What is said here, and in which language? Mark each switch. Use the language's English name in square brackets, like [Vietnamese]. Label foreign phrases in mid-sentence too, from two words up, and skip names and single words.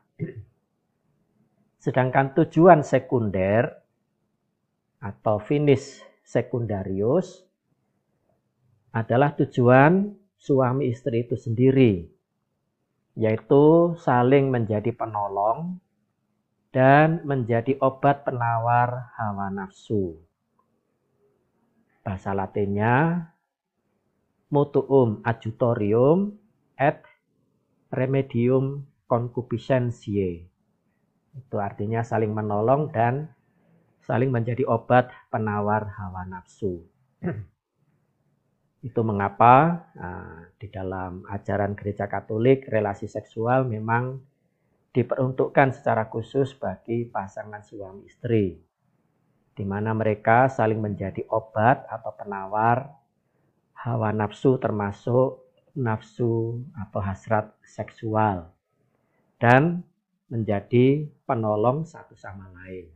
[Indonesian] Sedangkan tujuan sekunder atau [Latin] finis sekundarius [Indonesian] adalah tujuan suami istri itu sendiri, yaitu saling menjadi penolong dan menjadi obat penawar hawa nafsu. Bahasa Latinnya [Latin] mutuum adjutorium et remedium concupiscentiae. [Indonesian] Itu artinya saling menolong dan saling menjadi obat penawar hawa nafsu. Itu mengapa di dalam ajaran Gereja Katolik relasi seksual memang diperuntukkan secara khusus bagi pasangan suami istri, di mana mereka saling menjadi obat atau penawar hawa nafsu, termasuk nafsu atau hasrat seksual, dan menjadi penolong satu sama lain.